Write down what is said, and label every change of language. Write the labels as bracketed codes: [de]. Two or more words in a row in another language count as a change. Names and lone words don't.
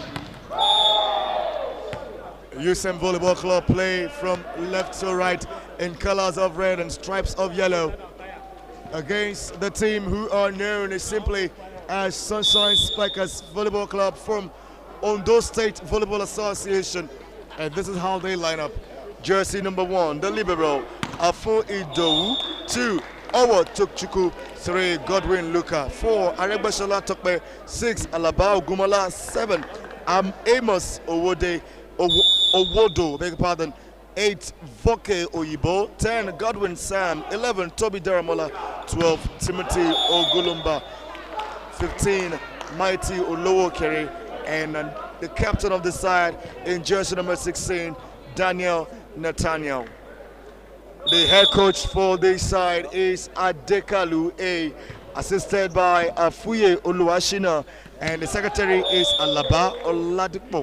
[en] UCEM Volleyball Club play from left to right in colors of red and stripes of yellow against the team who are known simply as Sunshine Spikers Volleyball Club from Ondo State Volleyball Association. And this is how they line up. Jersey number 1, the libero, Afo Idowu, 2, Owo Tokchuku, 3, Godwin Luka, 4, Aregbeshola Tokpe, 6, Alaba Ogumala, 7, Amos Owodo, beg your pardon, 8, Voke Oyibo, 10, Godwin Sam, 11, Toby Daramola, 12, Timothy Ogulumba, 15, Mighty Olowo Kere, and the captain of the side in jersey number 16, Daniel Nathaniel. The head coach for this side is Adekalu A, assisted by Afuye Oluwashina, and the secretary is Alaba Oladipo.